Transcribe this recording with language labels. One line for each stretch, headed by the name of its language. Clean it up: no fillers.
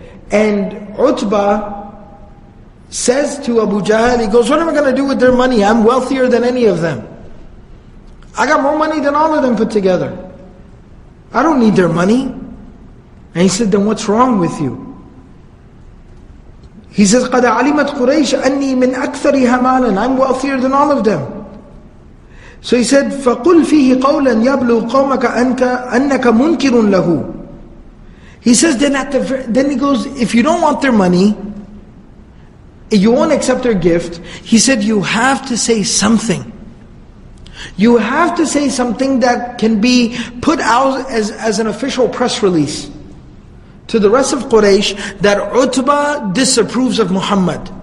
English: And Utba says to Abu Jahl, he goes, what am I going to do with their money? I'm wealthier than any of them. I got more money than all of them put together. I don't need their money. And he said, then what's wrong with you? He says,
Arabic: قَدْ عَلِمَتْ قُرَيْشَ أَنِّي مِنْ أَكْثَرِهَا مَالًا.
English: I'm wealthier than all of them. So he said,
Arabic: فَقُلْ فِيهِ قَوْلًا يَبْلُغْ قَوْمَكَ أَنَّكَ مُنْكِرٌ لَهُ.
English: He says, then he goes, if you don't want their money, you won't accept their gift, he said, you have to say something. You have to say something that can be put out as an official press release to the rest of Quraysh, that Utba disapproves of Muhammad.